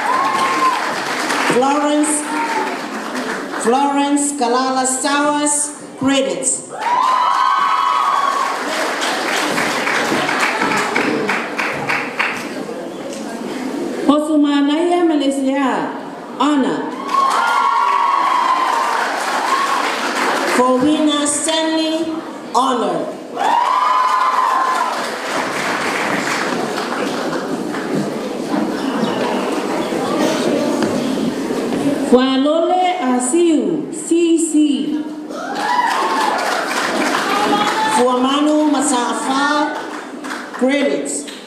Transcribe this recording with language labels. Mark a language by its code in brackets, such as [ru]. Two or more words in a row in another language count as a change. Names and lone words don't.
[en] Florence Kalala Stowers, credits. Hosumanaya Malaysia, honor. For winner Stanley, honor. Fualole Asiu, CC. Fuamanu Masafa, credits.